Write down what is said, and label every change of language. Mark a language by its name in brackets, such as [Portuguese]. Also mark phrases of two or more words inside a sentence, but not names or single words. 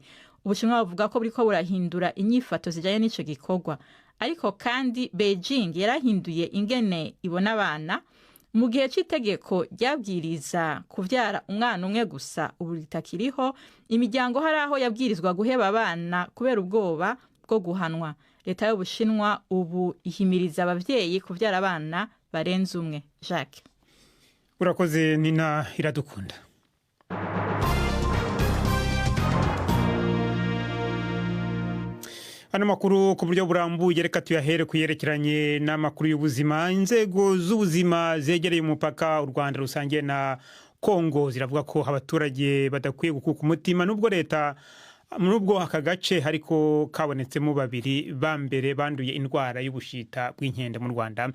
[Rundi] Ubushinwa buvuga ko buriko burahindura inyifato zijanye n'ico gikorwa, ariko kandi Beijing yarahinduye ingene ibona abana mu gihe c'itegeko ryabwiriza kuvyara umwana umwe gusa. Ubu ritakiriho, imiryango hari aho yabwirizwa guheba abana kubera ubwoba bwo guhanwa. Leta y'Ubushinwa ubu ihimiriza abavyeyi kuvyara abana barenze umwe. Jacques. Urakoze Nina Iradukunda. Hano makuru ku buryo burambuye reka tuyahere kuyerekeranye n'amakuru y'ubuzima. Inzego z'ubuzima zegereye umupaka u Rwanda rusangiye na Kongo ziravuga ko abaturage badakwiye gukuka umutima nubwo aka gace hariko kabonetsemo babiri bambere banduye indwara y'ubushita bw'inkende mu Rwanda.